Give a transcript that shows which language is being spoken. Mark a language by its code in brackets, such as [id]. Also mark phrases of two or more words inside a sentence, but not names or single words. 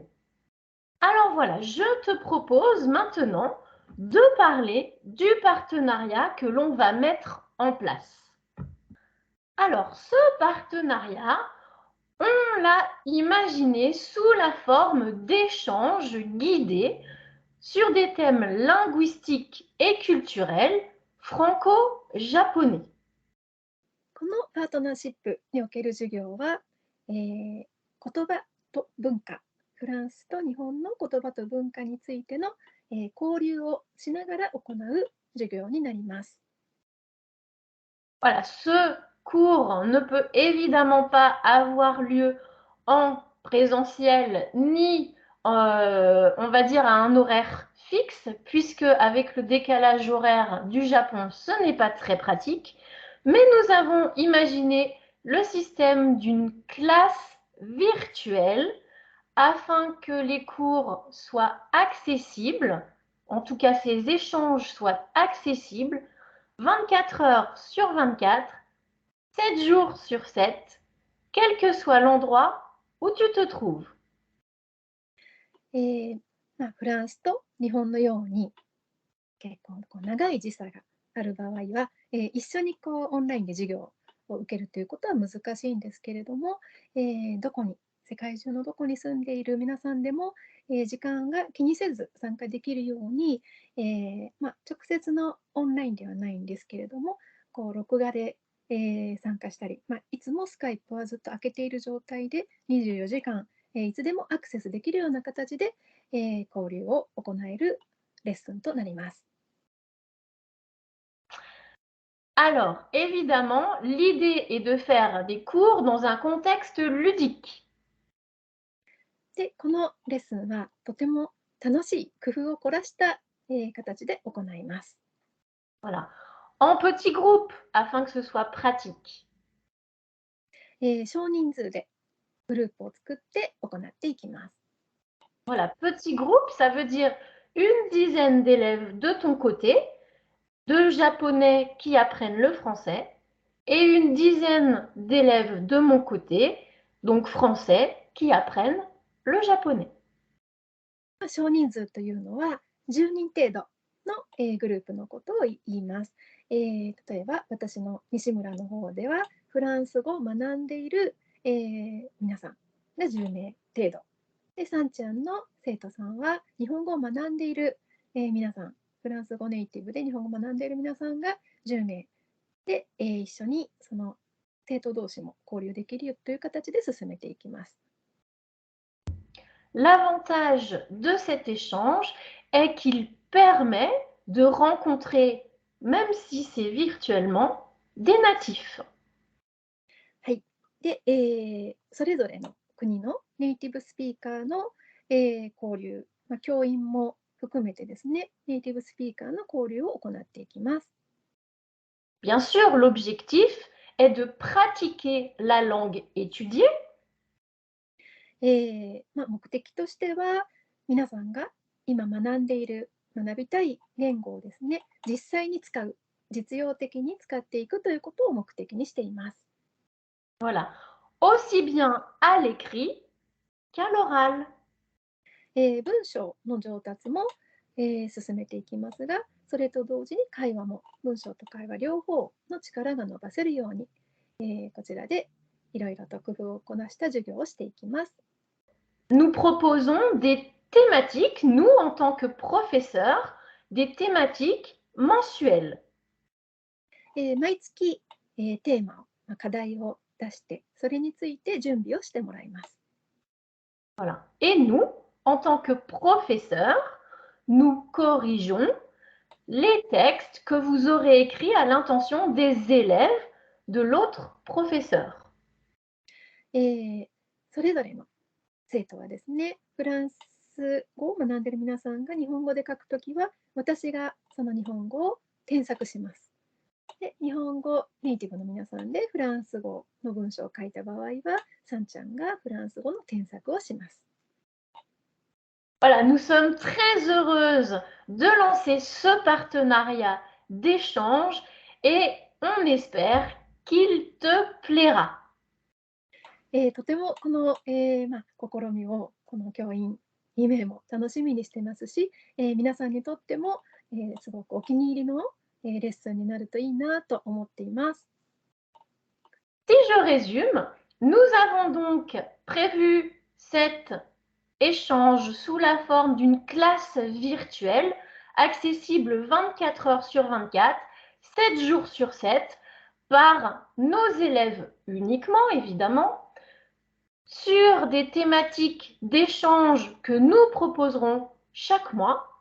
[fr] Alors voilà, je te propose maintenant de parler du partenariat que l'on va mettre en place. Alors, ce partenariat, on l'a imaginé sous la forme d'échanges guidés sur des thèmes linguistiques et culturels franco-japonais. [ja] このパートナーシップにおける授業は、言葉と文化、フランスと日本の言葉と文化についての、交流をしながら行う授業になります。 [fr] Voilà, ce cours ne peut évidemment pas avoir lieu en présentiel ni, on va dire, à un horaire fixe, puisque avec le décalage horaire du Japon, ce n'est pas très pratique. Mais nous avons imaginé le système d'une classe virtuelle afin que les cours soient accessibles, en tout cas ces échanges soient accessibles, 24 heures sur 24, 7 jours sur 7, quel que soit l'endroit où tu te trouves. [ja] フランスと日本のように結構長い時差がある場合は、一緒にオンラインで授業を受けるということは難しいんですけれども、世界中のどこに住んでいる皆さんでも、時間が気にせず参加できるように、直接のオンラインではないんですけれども、録画で、参加したり、いつもスカイプはずっと開けている状態で24時間、いつでもアクセスできるような形で、交流を行えるレッスンとなります。 [fr] Alors, évidemment, l'idée est de faire des cours dans un contexte ludique. [ja] で、このレッスンはとても楽しい工夫を凝らした、形で行います。 [fr] Voilà. En petits groupes, afin que ce soit pratique. [ja] 少人数でグループを作って行っていきます。 [fr] Voilà, petit groupe, ça veut dire une dizaine d'élèves de ton côté, de japonais qui apprennent le français, et une dizaine d'élèves de mon côté, donc français, qui apprennent le japonais. [ja] 少人数というのは10人程度の、グループのことを言います。例えば私の西村の方ではフランス語を学んでいる、皆さんが10名程度で、さんちゃんの生徒さんは日本語を学んでいる、皆さん、フランス語ネイティブで日本語を学んでいる皆さんが10名で、一緒にその生徒同士も交流できるという形で進めていきます。 [fr] L'avantage de cet échange est qu'il permet de rencontrer, même si c'est virtuellement, des natifs. [ja] はい。で、それぞれの国のネイティブスピーカーの、交流、教員も含めてですね、ネイティブスピーカーの交流を行っていきます。 [fr] Bien sûr, l'objectif est de pratiquer la langue étudiée. [ja] 目的としては、皆さんが今学んでいる、学びたい言語をですね、実際に使う、実用的に使っていくということを目的にしています。 [fr] Voilà. Aussi bien à l'écrit qu'à l'oral. [ja] 文章の上達も、進めていきますが、それと同時に会話も、文章と会話両方の力が伸ばせるように、こちらでいろいろと工夫をこなした授業をしていきます。 [fr] Nous proposons des thématiques, nous en tant que professeurs, des thématiques mensuelles. [ja] 毎月、テーマを、課題を出して、それについて準備をしてもらいます。 [fr] Voilà. Et nous, en tant que professeurs, nous corrigeons les textes que vous aurez écrits à l'intention des élèves de l'autre professeur. [ja] それぞれの生徒はですね、フランス語を学んでいる皆さんが日本語で書くときは、私がその日本語を添削します。で、日本語ネイティブの皆さんでフランス語の文章を書いた場合は、さんちゃんがフランス語の添削をします。 [fr] Voilà, nous sommes très heureuses de lancer ce partenariat d'échange et on espère qu'il te plaira. [ja] とてもこの、試みをこの教員2名も楽しみにしてますし、皆さんにとっても、すごくお気に入りの、レッスンになるといいなと思っています。 [fr] Si je résume, nous avons donc prévu cet échange sous la forme d'une classe virtuelle accessible 24 heures sur 24, 7 jours sur 7 par nos élèves uniquement évidemment, sur des thématiques d'échange que nous proposerons chaque mois.